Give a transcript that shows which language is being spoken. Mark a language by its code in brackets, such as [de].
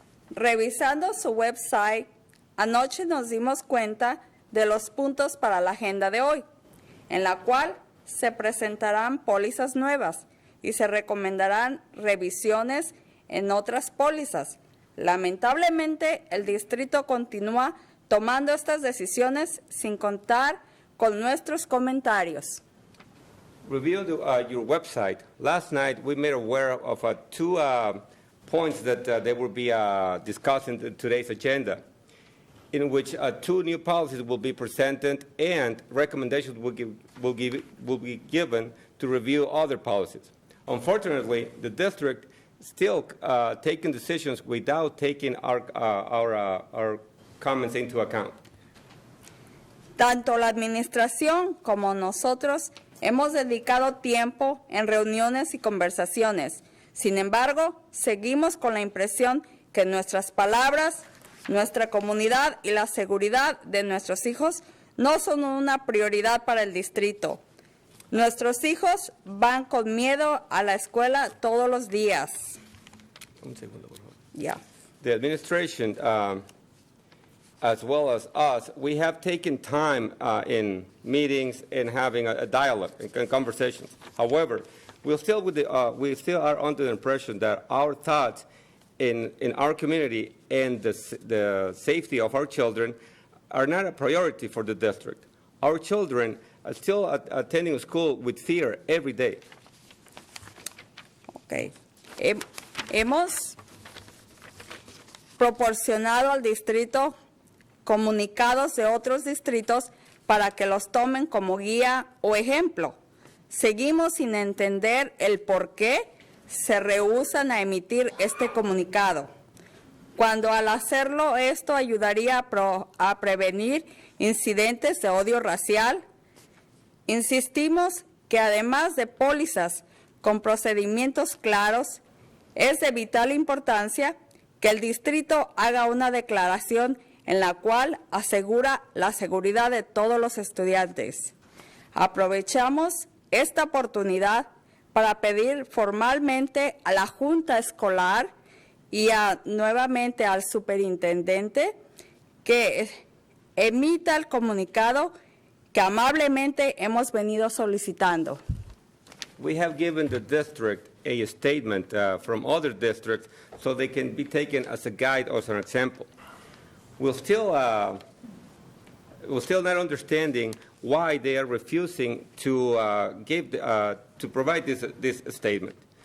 [es] Revisando su website, anoche nos dimos cuenta de los puntos para la agenda de hoy, en la cual se presentarán pólizas nuevas y se recomendarán revisiones en otras pólizas. Lamentablemente, el distrito continúa tomando estas decisiones sin contar con nuestros comentarios. [en] Review your website. Last night, we made aware of 2 points that they will be discussed in today's agenda, in which 2 new policies will be presented and recommendations will be given to review other policies. Unfortunately, the district still taking decisions without taking our comments into account. [es] Tanto la administración como nosotros hemos dedicado tiempo en reuniones y conversaciones. Sin embargo, seguimos con la impresión que nuestras palabras, nuestra comunidad y la seguridad de nuestros hijos no son una prioridad para el distrito. Nuestros hijos van con miedo a la escuela todos los días. Un segundo, por favor. [en] Yeah. The administration as well as us, we have taken time in meetings and having a dialogue and conversations. However, we still are under the impression that our thoughts in our community and the safety of our children are not a priority for the district. Our children are still attending school with fear every day. Ok. [es] Hemos proporcionado al distrito comunicados de otros distritos para que los tomen como guía o ejemplo. Seguimos sin entender el por qué se rehúsan a emitir este comunicado, cuando al hacerlo esto ayudaría a prevenir incidentes de odio racial. Insistimos que además de pólizas con procedimientos claros, es de vital importancia que el distrito haga una declaración en la cual asegura la seguridad de todos los estudiantes. Aprovechamos esta oportunidad para pedir formalmente a la Junta Escolar y nuevamente al superintendente que emita el comunicado que amablemente hemos venido solicitando. [en] We have given the district a statement from other districts so they can be taken as a guide or as an example. We're still not understanding why they are refusing to provide this statement.